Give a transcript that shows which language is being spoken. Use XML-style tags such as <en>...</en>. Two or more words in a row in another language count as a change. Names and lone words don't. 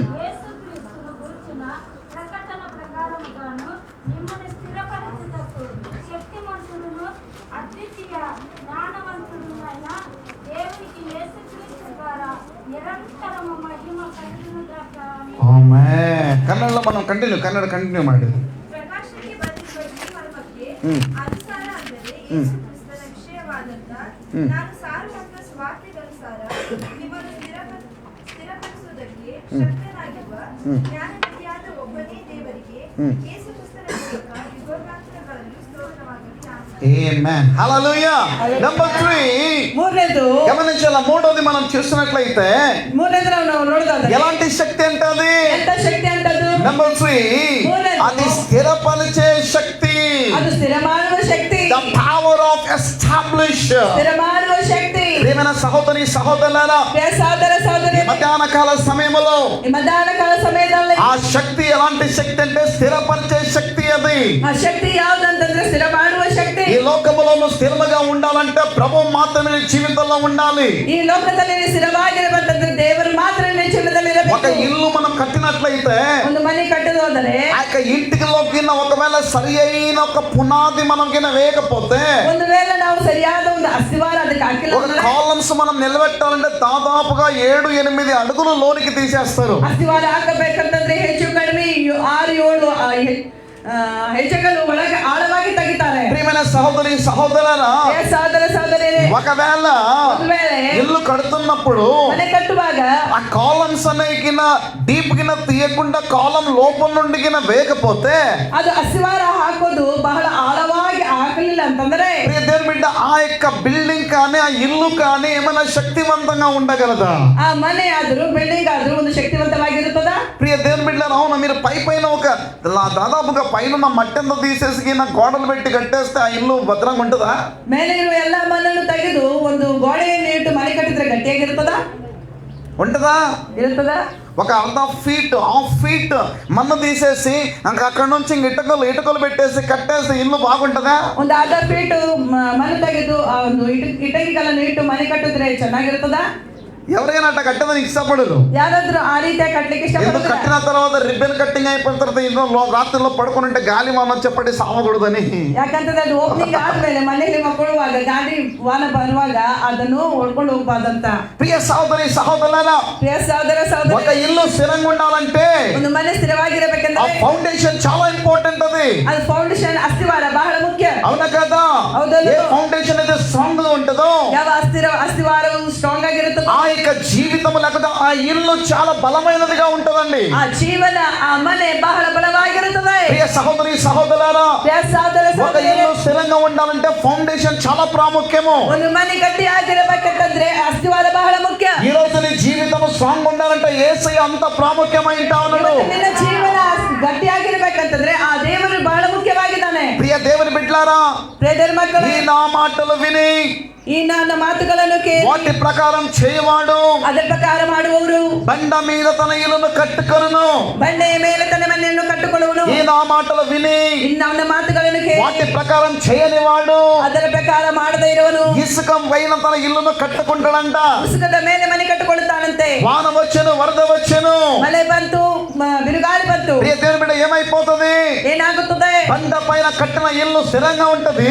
<te>యేసుక్రీస్తును గురించిన ప్రకటన ప్రకారముగాను మిమ్మల్ని స్థిరపరచుటకు శక్తిమంతుడును అద్వితీయ జ్ఞానవంతుడునైన దేవునికి యేసుక్రీస్తు ద్వారా నిరంతరము మహిమ కలుగునుగాక.</te> <kn>ఆమేన్. ಕನ್ನಡ మనం ಕಂಟಿನ್ಯೂ ಮಾಡಿ. ಪ್ರಕಾಶಕ್ಕೆ ಬಂದಿರುವ ಈ ಮರ್ಮಕ್ಕೆ ಹ್ಮ್. ಅನುಸಾರ ಅಂದರೆ ಹ್ಮ್. ಯೇಸು ಕ್ರಿಸ್ತನ ವಿಷಯವಾದಂತ ಹ್ಮ್. ನಾನು ಸಾರುವಂತ ಸ್ವಾರ್ಥಗನುಸಾರ ನಿಮ್ಮನ್ನು ಸ್ಥಿರಪಡಿಸುವುದಕ್ಕೆ ಶಕ್ತನಾಗಿರುವ ಹ್ಮ್. ಜ್ಞಾನನಿಧಿಯಾದ ಒಬ್ಬನೇ ದೇವರಿಗೆ ಹ್ಮ್. ಯೇಸು ಕ್ರಿಸ್ತನ ಮೂಲಕ ಯುಗಾಂತರಗಳಲ್ಲಿ ಸ್ತೋತ್ರವಾಗಲಿ.</kn> <te>ఆమేన్. హల్లెలూయా. నంబర్ 3</te> <kn>ಮೂರನೇದು</kn> <te>గమనించాల. మూడోది మనం చూసినట్లయితే</te> <kn>ಮೂರನೇದು ನಾವು ನೋಡೋದಾದ್ರೆ</kn> <te>ఎలాంటి శక్తి అంటే అది</te> <kn>ಎಂತ ಶಕ್ತಿ ಅಂತದ್ದು?</kn> <te>నంబర్ 3 మూడోది. అది స్థిరపరిచే శక్తి.</te> <kn>ಅದು ಸ್ಥಿರ ಮಾಡುವ ಶಕ್ತಿ.</kn> <en>the power of establish.</en> <kn>ಸ್ಥಿರ ಮಾಡುವ ಶಕ್ತಿ.</kn> <te>ప్రియమైన సహోదరి సహోదరులారా,</te> <kn>ಪ್ರಿಯ ಸಹೋದರ ಸಹೋದರಿ,</kn> <te>మధ్యాహ్న కాల సమయంలో</te> <kn>ಈ ಮಧ್ಯಾಹ್ನ ಕಾಲ ಸಮಯದಲ್ಲಿ</kn> <te>ఆ శక్తి ఎలాంటి శక్తి అంటే స్థిరపరిచే శక్తి అది.</te> <kn>ಆ ಶಕ್ತಿ ಯಾವುದಂತಂದ್ರೆ ಸ್ಥಿರ ಮಾಡುವ ಶಕ್ತಿ.</kn> <te>ఈ లోకములో నువ్వు స్థిరముగా ఉండాలంటే ప్రభు మాత్రమే నీ జీవితంలో ఉండాలి.</te> <kn>ಈ ಲೋಕದಲ್ಲಿ ನೀನು ಸ್ಥಿರವಾಗಿರಬೇಕಂದ್ರೆ ದೇವರು ಮಾತ್ರ ನಿನ್ನ ಜೀವನದಲ್ಲಿ</kn> <te>ఒక</te> <kn>ಇರಬೇಕು.</kn> <te>ఇల్లు మనం కట్టినట్లయితే</te> <kn>ಒಂದು ಮನೆ కట్టదు ಹೋದರೆ</kn> <te>ఆ యొక్క ఇంటికి ఒకవేళ సరి అయిన ఒక పునాది మనం కింద వేయకపోతే</te> <kn>ಒಂದು ವೇಳೆ ನಾವು ಸರಿಯಾದ ಒಂದು ಅಸ್ತಿವಾರ ಅದಕ್ಕೆ ಹಾಕಿಲ್ಲ</kn> <te>ఒక</te> <kn>ಅಂದ್ರೆ</kn> <te>కాలమ్స్ మనం నిలబెట్టాలంటే దాదాపుగా 7-8 అడుగులు లోనికి తీసేస్తారు.</te> <kn>ಅಸ್ತಿವಾರ ಹಾಕಬೇಕಂತಂದ್ರೆ ಹೆಚ್ಚು ಕಡಿಮೆ 6-7 ಹೆಜ್ಜೆಗಳು ಒಳಗೆ ಆಳವಾಗಿ ತೆಗಿತಾರೆ.</kn> <te>ప్రియమైన సహోదరి సహోదరులారా,</te> <kn>ಪ್ರಿಯ ಸಹೋದರ ಸಹೋದರಿಯರೇ,</kn> <te>ఒకవేళ</te> <kn>ಒಂದು ವೇಳೆ</kn> <te>ఇల్లు కడుతున్నప్పుడు</te> <kn>ಮನೆ కట్టుವಾಗ</kn> <te>ఆ కాలమ్స్ అనేకిన డీప్ కింద తీయకుండా కాలం లోపల నుండి కింద వేయకపోతే</te> <kn>ಅದು ಅಸ್ತಿವಾರ ಹಾಕೋದು ಬಹಳ ಆಳವಾಗಿ ಹಾಕಲಿಲ್ಲ ಅಂತಂದ್ರೆ</kn> <te>ప్రియ దేవుని బిడ్డ, ఆ యొక్క బిల్డింగ్ కానీ ఆ ఇల్లు కానీ ఏమైనా శక్తివంతంగా ఉండగలదా?</te> <kn>ಆ ಮನೆ ಆದ್ರೂ ಬಿಲ್ಡಿಂಗ್ ಆದ್ರೂ ಒಂದು ಶಕ್ತಿವಂತವಾಗಿರುತ್ತದ?</kn> <te>ప్రియ దేవుని బిడ్డలారా, అవునా? మీరు పైన ఒక దాదాపుగా పైన మట్టి అంతా తీసేసి గోడలు పెట్టి కట్టేస్తే ఆ ఇల్లు భద్రంగా ఉంటుందా?</te> <kn>ಮೇಲೆ ಇರುವ ಎಲ್ಲ ಮಣ್ಣನ್ನು ತೆಗೆದು ಒಂದು ಗೋಡೆಯನ್ನು ಇಟ್ಟು ಮನೆ ಕಟ್ಟಿದ್ರೆ ಗಟ್ಟಿಯಾಗಿರುತ್ತದ?</kn> <te>ఉంటుందా?</te> <kn>ಇರುತ್ತದ?</kn> <te>ఒక హాఫ్ ఫీట్ మన్ను తీసేసి అక్కడ నుంచి ఇటుకలు పెట్టేసి కట్టేస్తే ఇల్లు బాగుంటుందా?</te> <kn>ಒಂದು ಅರ್ಧ ಫೀಟ್ ಮಣ್ಣು ತೆಗೆದು ಆ ಒಂದು ಇಟಂಗಿಗಳನ್ನು ಇಟ್ಟು ಮನೆ ಕಟ್ಟಿದ್ರೆ ಚೆನ್ನಾಗಿರುತ್ತದ?</kn> <te>ఎవరైనా అట్లా కట్టదని ఇష్టపడరు.</te> <kn>ಯಾರಾದ್ರೂ ಆ ರೀತಿಯಾಗಿ ಕಟ್ಟಲಿಕ್ಕೆ</kn> <te>ఎందుకు</te> <kn>ಇಷ್ಟಪಡ್ತಾರೆ?</kn> <te>కట్టిన తర్వాత రిబ్బన్ కట్టింగ్ అయిపోయిన తర్వాత ఇంట్లో రాత్రిలో పడుకుని ఉంటే గాలి వాన చెప్పండి సావకూడదని.</te> <kn>ಯಾಕಂತಂದ್ರೆ ಅದು ಓಪನಿಂಗ್ ಆದ್ಮೇಲೆ ಮನೆಯಲ್ಲಿ ಮಕ್ಕಳುವಾಗ ಗಾಡಿ ವಾನ ಬರುವಾಗ ಅದನ್ನು ಹೊಡ್ಕೊಂಡು ಹೋಗ್ಬಾರ್ದಂತ.</kn> <te>ప్రియ సహోదరి సహోదరులారా,</te> <kn>ಪ್ರಿಯ ಸಹೋದರ</kn> <te>ఒక</te> <kn>ಸಹೋದರಿ,</kn> <te>ఇల్లు స్థిరంగా ఉండాలంటే</te> <kn>ಒಂದು ಮನೆ</kn> <te>ఆ</te> <kn>ಸ್ಥಿರವಾಗಿರಬೇಕಂದ್ರೆ</kn> <te>ఫౌండేషన్ చాలా ఇంపార్టెంట్. అది</te> <kn>ಅದು ಫೌಂಡೇಶನ್ ಅಸ್ತಿವಾರ ಬಹಳ ಮುಖ್ಯ.</kn> <te>అవునా కదా?</te> <kn>ಹೌದೌದು.</kn> <te>ఏ ఫౌండేషన్ అయితే స్ట్రాంగ్ గా ఉంటుందో</te> <kn>ಯಾವ ಅಸ್ತಿವಾರವು ಸ್ಟ್ರಾಂಗ್ ಆಗಿರುತ್ತದೋ</kn> <te>ఆ యొక్క జీవితం లేకపోతే ఆ ఇల్లు చాలా బలమైనదిగా ఉంటుందండి.</te> <kn>ಆ ಜೀವನ ಆ ಮನೆ ಬಹಳ ಬಲವಾಗಿರುತ್ತದೆ.</kn> <te>ప్రియ సహోదరి సహోదరులారా,</te> <kn>ಪ್ರಿಯ ಸಹೋದರ</kn> <te>ఒక</te> <kn>ಸಹೋದರಿಯರೇ,</kn> <te>ఇల్లు స్థిరంగా ఉండాలంటే ఫౌండేషన్ చాలా ప్రాముఖ్యము.</te> <kn>ಒಂದು ಮನೆ ಗಟ್ಟಿ ಆಗಿರಬೇಕಂತಂದ್ರೆ ಅಸ್ತಿವಾರ ಬಹಳ ಮುಖ್ಯ.</kn> <te>ఈ రోజు నీ జీవితం స్ట్రాంగ్ ఉండాలంటే యేసయ్య అంత ప్రాముఖ్యమైంటా ఉన్నాడు.</te> <kn>ಇವತ್ತು ನಿನ್ನ ಜೀವನ ಗಟ್ಟಿಯಾಗಿರ್ಬೇಕಂತಂದ್ರೆ ಆ ದೇವರು ಬಹಳ ಮುಖ್ಯವಾಗಿದ್ದಾನೆ.</kn> <te>ప్రియ దేవుని బిడ్డలారా,</te> <kn>ಪ್ರಿಯ ದೇವರ ಮಕ್ಕಳೇ,</kn> <te>ఈ నా మాటలు విని</te> <kn>ಈ ನನ್ನ ಮಾತುಗಳನ್ನು ಕೇಳಿ</kn> <te>వాటి ప్రకారం చేయవాడు</te> <kn>ಅದರ ಪ್ರಕಾರ ಮಾಡುವವರು</kn> <te>బండ మీద తన ఇల్లును కట్టుకొనును.</te> <kn>ಬಂಡೆಯ ಮೇಲೆ ತನ್ನ ಮನೆಯನ್ನು ಕಟ್ಟಿಕೊಳ್ಳುವನು.</kn> <te>ఈ నా మాటలు విని</te> <kn>ಇನ್ನು ನನ್ನ ಮಾತುಗಳನ್ನು ಕೇಳಿ</kn> <te>వాటి ప్రకారం చేయని వాడు</te> <kn>ಅದರ ಪ್ರಕಾರ ಮಾಡದೇ ಇರುವನು</kn> <te>ఇసుక పైన తన ఇల్లును కట్టుకుంటాడంట.</te> <kn>ಉಸುಕದ ಮೇಲೆ ಮನೆ ಕಟ್ಟಿಕೊಳ್ಳುತ್ತಾನಂತೆ.</kn> <te>వాన వచ్చెను, వరద వచ్చెను.</te> <kn>ಮಳೆ ಬಂತು, ಬಿರುಗಾಳಿ ಬಂತು,</kn> <te>ప్రియ దేవుని బిడ్డ, ఏమైపోతుంది?</te> <kn>ಏನಾಗುತ್ತದೆ?</kn> <te>బండ పైన కట్టిన ఇల్లు స్థిరంగా ఉంటది.</te>